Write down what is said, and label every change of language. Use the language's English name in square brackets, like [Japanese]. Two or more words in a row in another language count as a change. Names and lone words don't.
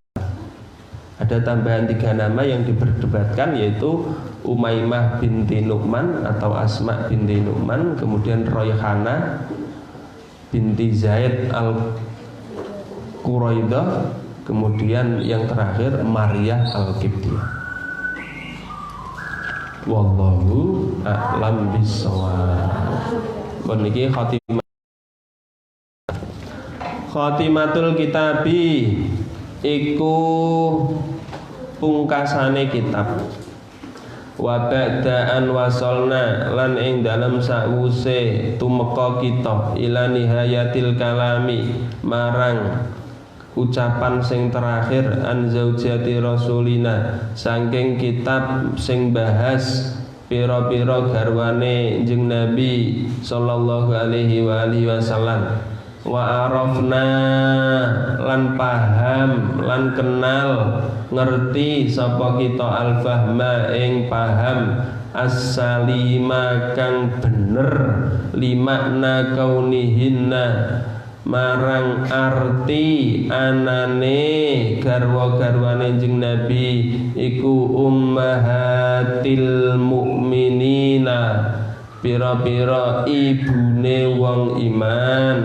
[Indonesian] Ada tambahan 3 nama yang diperdebatkan yaitu Umaymah binti Nu'man atau Asma binti Nu'man, kemudian Raihanah binti Zaid al-Quraidah, kemudian yang terakhir Maryah al-Qibtiyah. [Arabic] Wallahu a'lam bishawab. [Javanese] Kon niki [Arabic] khatimatul kitabi [Javanese] iku pungkasane kitab. [Arabic] Wa ba'daan wasolna [Javanese] lan ing dalem sakwuse tumeka kita [Arabic] ila nihayatil kalami [Javanese] marang ucapan sing terakhir [Arabic] an zaujati rasulina [Javanese] saking kitab sing bahas pira-pira garwane jeung Nabi [Arabic] sallallahu alaihi wasallam. Wa arafna [Javanese] lan paham lan kenal ngerti sapa kita al-fahma ing paham as-salima kang bener [Arabic] limakna kaunihinna [Javanese] marang arti anane garwa-garwane jeung Nabi iku [Arabic] ummahatil mukminina [Javanese] pira-pira ibune wong iman.